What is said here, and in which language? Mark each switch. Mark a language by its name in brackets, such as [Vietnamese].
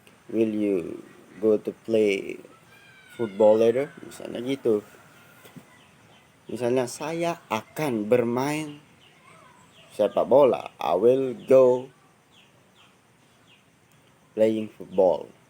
[English] Will you go to play football later? [Indonesian] Misalnya gitu. Misalnya saya akan bermain sepak bola. [English] I will go playing football.